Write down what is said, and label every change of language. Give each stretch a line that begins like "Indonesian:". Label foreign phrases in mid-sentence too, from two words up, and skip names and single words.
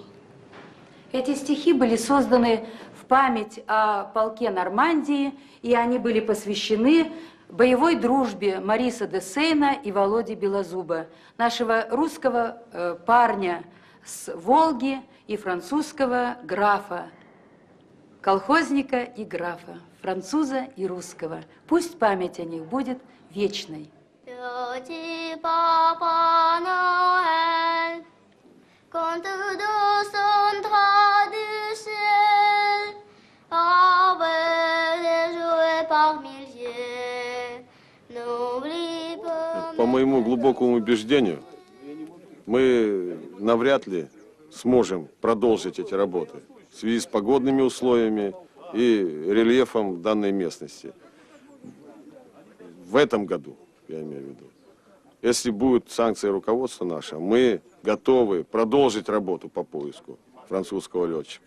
Russian: Эти стихи были созданы в память о полке Нормандии, и они были посвящены боевой дружбе Мариса де Сейна и Володи Белозуба, нашего русского парня с Волги и французского графа, колхозника и графа, француза и русского. Пусть память о них будет вечной.
French: Petit Papa Noël, quand de son drap du ciel, avec des jouets par milliers, n'oublie pas...
Russian: По моему глубокому убеждению, мы навряд ли сможем продолжить эти работы в связи с погодными условиями и рельефом данной местности. В этом году, я имею в виду. Если будут санкции руководства нашего, мы готовы продолжить работу по поиску французского летчика.